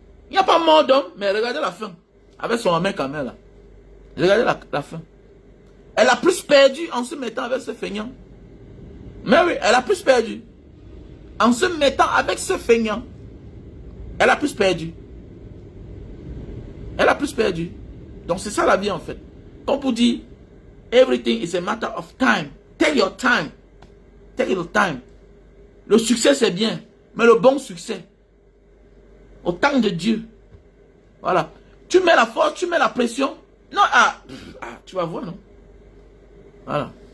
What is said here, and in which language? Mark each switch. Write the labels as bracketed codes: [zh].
[fr] Il n'y a pas mort d'homme, mais regardez la fin. Avec son amène Kamel, là. Regardez la fin. Elle a plus perdu en se mettant avec ce feignant. Mais oui, elle a plus perdu. En se mettant avec ce feignant. Elle a plus perdu. Elle a plus perdu. Donc c'est ça la vie en fait. [en] Comme pour dire, everything is a matter of time. Take your time. Take your time. [fr] Le succès c'est bien, mais le bon succès, au temps de Dieu. Voilà. Tu mets la force, tu mets la pression. Non, tu vas voir, non? Voilà.